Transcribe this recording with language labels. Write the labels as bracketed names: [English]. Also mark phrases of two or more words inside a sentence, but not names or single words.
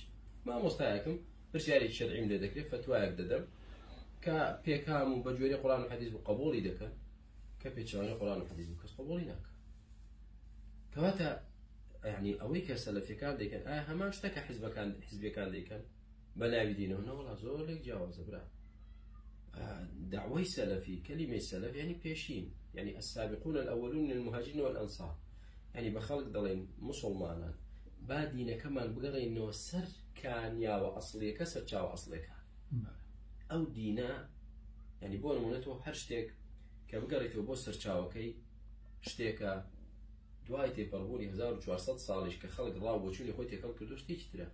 [Central Kurdish] مامۆستایەکم پرسیارێکی شەرعیم لێ دەکرێت، فتوایەک دەدەم کە پێکام و بەگوێرەی قورئان و حەدیث بوو قبوڵی دەکەن، کە پێچەوانەی قورئان و حەدیث بوو کەس قبوڵی ناکات. کەواتە یعنی ئەوەی کە سەلەفیەکان دەیکەن ئایا هەمان شتەکە حیزبیەکان دەیکەن بە ناوی دینەوە؟ نەوەڵا زۆرێک جیاوازە برا. دعوەی سەلەفی کەلیمەی سەلەف یعنی پێشین، یعنی [Arabic] السابقون الأولون من المهاجرين والأنصار، [Central Kurdish] یعنی بە خەڵک دەڵێن موسڵمانان با دینەکەمان بگەڕێنەوە سەر کانیاوە ئەسڵیەکە، سەر چاوە ئەسڵەکە. ئەو دینە یعنی بۆ نمونەتەوە هەر شتێک کە بگەڕێتەوە بۆ سەرچاوەکەی شتێکە دوای تێپەڕبوونی 1400 ساڵیش کە خەڵک ڕاو بۆچوونی خۆی تێکەڵ کردو شتێکی ترە.